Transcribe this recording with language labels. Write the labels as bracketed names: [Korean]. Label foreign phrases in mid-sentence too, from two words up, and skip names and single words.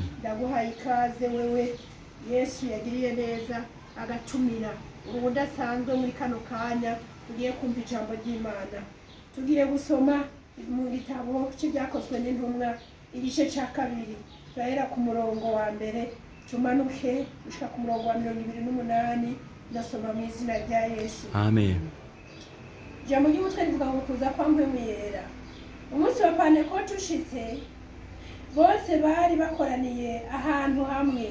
[Rundi] Ndaguhaye ikaze wewe Yesu yagiriye neza agatumira ubudasanzwe muri kano kanya. Tugiye kumva ijambo ry'Imana, tugiye gusoma mu gitabo cy'ibyakozwe n'intumwa igice cya 2 turahera ku murongo wa mbere tumanuke gushika ku murongo wa 28 ndasoma mu izina rya Yesu. Amen. Ijambo ry'umutwe rivuga ngo kuza kwa Mpwemu Yera. Umunsi wa Pentekote ushitse, bose bari bakoraniye ahantu hamwe.